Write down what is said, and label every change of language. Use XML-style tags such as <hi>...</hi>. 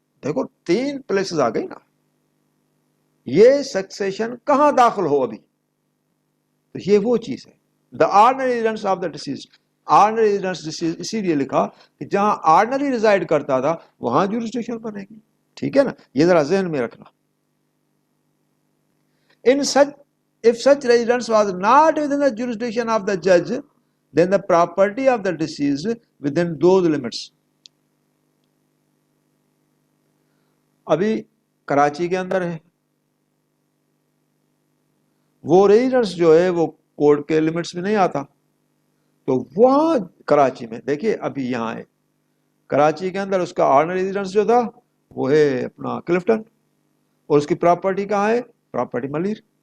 <hi>देखो 3 प्लेसेस आ गई ना। ये सक्सेशन कहां दाखिल हो अभी, तो ये वो चीज है,</hi> <en>The ordinary residence of the deceased.</en> <hi>Ordinary residence इसीलिए लिखा कि जहां ऑर्डिनरी रिजाइड करता था वहां ज्यूरिसडिक्शन बनेगी, ठीक है ना, ये जरा जहन में रखना।</hi> <en>In such, if such residence was not within the jurisdiction of the judge, then the property of the deceased within those limits.</en> <hi>अभी कराची के अंदर है, वो रेजिडेंस जो है वो कोर्ट के लिमिट्स में नहीं आता, तो वहां कराची में देखिए, अभी यहां है कराची के अंदर, उसका ऑर्डिनरी रेजिडेंस जो था वो है अपना क्लिफ्टन, और उसकी प्रॉपर्टी कहाँ है, प्रॉपर्टी मलिर।</hi>